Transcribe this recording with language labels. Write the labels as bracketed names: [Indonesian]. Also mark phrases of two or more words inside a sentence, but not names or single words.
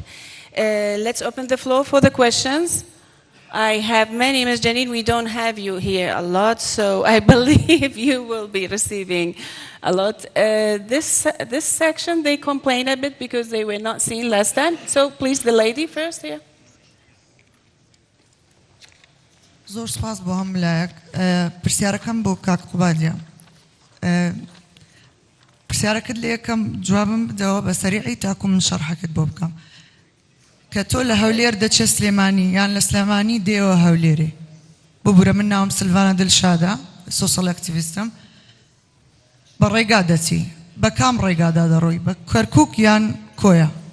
[English] Let's open the floor for the questions. I have many, Ms. Jeanine. We don't have you here a lot, so I believe you will be receiving a lot. This section, they complain a bit because they were not seen last time. So please, the lady first here. [Central Kurdish] زۆر سپاس بۆ هەم لایەک پرسیارەکەم بۆ کاک قوبادیە پرسیارەکەت لە یەکەم جوابم بدەوە بە سەریعی تاکو من شەرحەکەت بۆ بکەم کە تۆ لە هەولێر دەچێ سلێمانی یان لە سلێمانی دێوە هەولێرێ ببوورە من ناوم سلڤانە دڵشادە سۆسیەڵ ئەکتیڤیستم بە ڕێگا دەچی بە کام ڕێگادا دەڕۆی بە کەرکووک یان کۆیە